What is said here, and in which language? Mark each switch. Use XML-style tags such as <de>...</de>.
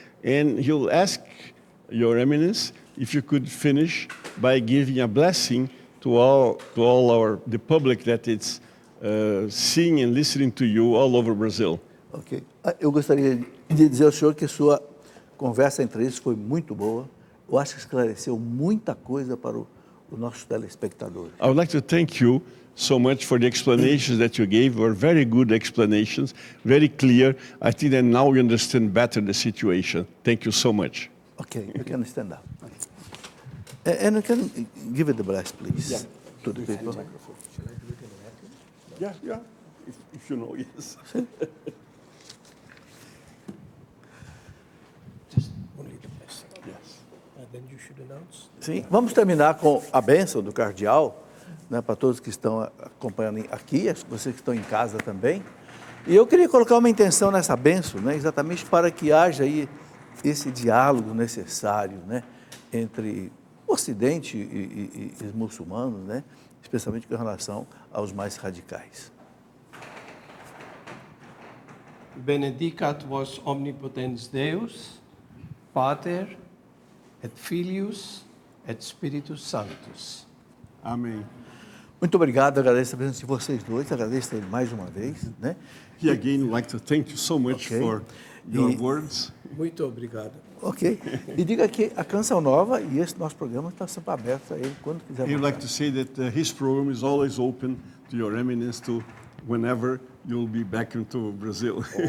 <en>And he'll ask Your Eminence if you could finish by giving a blessing to all the public that is seeing and listening to you all over Brazil. Ok.</en> <pt>Eu gostaria de dizer ao senhor que sua conversa entre eles foi muito boa. Eu acho que esclareceu muita coisa para os nossos telespectadores.</pt> <en>I would like to thank you so much for the explanations that you gave. Were very good explanations, very clear. I think that now we understand better the situation. Thank you so much. Okay, you can stand up. And you can give it the bless, please, Yeah. to the people. Yeah, if you know, yes. Just only the blessing. Yes. Then you should announce.</en> <pt>Sim, vamos terminar com a bênção do cardeal, né, para todos que estão acompanhando aqui, vocês que estão em casa também. E eu queria colocar uma intenção nessa bênção, né, exatamente para que haja aí esse diálogo necessário, né, entre o Ocidente e os muçulmanos, né, especialmente com relação aos mais radicais.</pt> <la>Benedicat vos omnipotens Deus, Pater, et Filius, et Spiritus Sanctus.</la> <pt>Amém. Muito obrigado, agradeço a presença de vocês dois, agradeço ele mais uma vez, né?</pt> <en>He again would like to thank you so much Okay. for your E- words.</en> <pt>Muito obrigado. Ok. E diga que a Canção Nova e esse nosso programa está sempre aberto a ele quando quiser.</pt> <en>He would like</en> <pt>voltar.</pt> <en>to say that his program is always open to Your Eminence to whenever you'll be back into Brazil.</en>